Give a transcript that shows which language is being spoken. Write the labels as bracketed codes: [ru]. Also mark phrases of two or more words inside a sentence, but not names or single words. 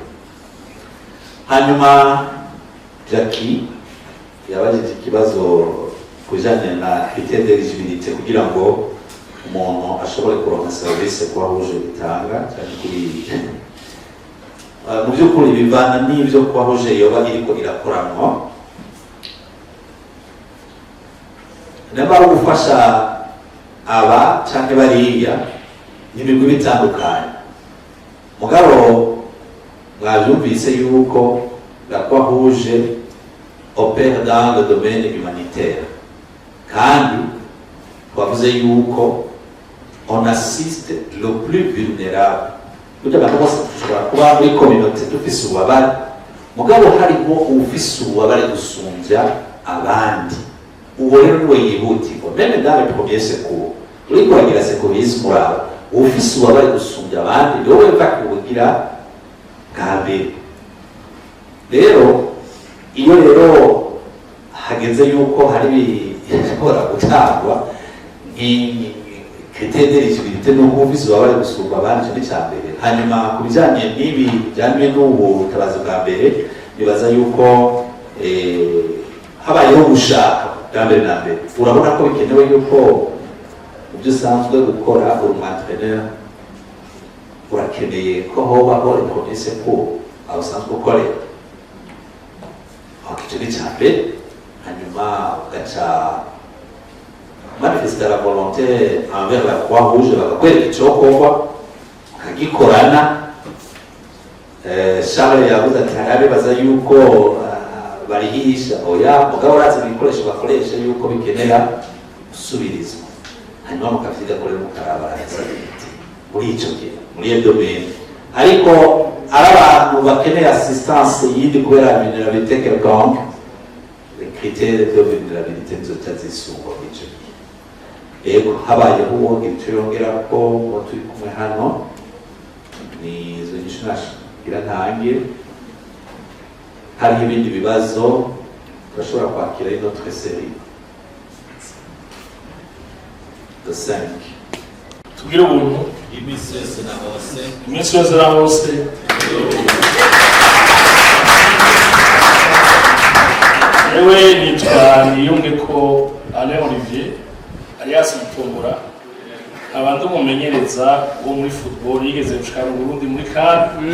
[rn] Hanyuma Jackie yabajije ikibazo kujanye na [fr] critère d'éligibilité [rn] kugira ngo umuntu ashobore kuronka service kwa huje bitanga cyane kuri mu by'ukuri bivana n'ibyo kwa huje yoba iriko irakoranwa. Naba gufasha aba cyangwa bariya n'imigwi bitandukanye, mugabo mwabyumvise yuko [fr] la Croix Rouge opère dans le domaine humanitaire [rn] kandi twavuze yuko [fr] on assiste le plus vulnérable. [rn] Kugira ngo bose dushobora kuba muri communauté dufise ububabare, mugabo harimo ufise ububabare gusumbya abandi, uwo rero niwe yihutirwa [fr] meme dans les premiers secours. [rn] Uri kuragira secours muraba ufise ububabare gusumbya abandi niwe weva kubugira bwa mbere. Rero iyo rero hageze yuko hari bishobora gutangwa [fr] critère d'éligibilité [rn] n'uko ufise ububabare gusumba abandi cyo cya mbere. Hanyuma ku bijyanye n'ibi bijyanye n'ubutabazi bwa mbere, bibaza yuko habayeho gushaka bwa mbere na mbere. Urabona ko bikenewe yuko mu byo usanzwe gukora uri umwantreneur urakeneye ko hobaho [fr] le premier secours [rn] aho usanzwe ukorera. Icyo ni cya mbere. Hanyuma ugaca [fr] manifester la volonté envers la Croix Rouge, [rn] bakakwereka icyokorwa ukagikorana. Charles yavuze ati hari abibaza yuko barihisha oya, mugabo urazi ibikoresho bakoresha yuko bikenera gusubirizwa, hanyuma mukavyiga kuri mukarabaraza muri icyo gihe muri iyo domaine. Ariko ari abantu bakeneye assistance yindi kubera [fr] vulnerabilité quelconque, les critères de vulnérabilité [rn] nzoca zisungwa muri icyo gihe. Ego habayeho uwo icyo yongera ko ngo turi kumwe hano ni izo nyinshi nashira ntange. Hariho ibindi bibazo turashobora kwakira [fr] notre série de 5. [rn] Tubwire ubuntu iminsi yose na hose, iminsi yose na hose. Ewe nitwa Niyunge ko Alain Olivier alias Mutombora, abantu umumenyereza wo muri football yigeze gushika mu Burundi muri CAN.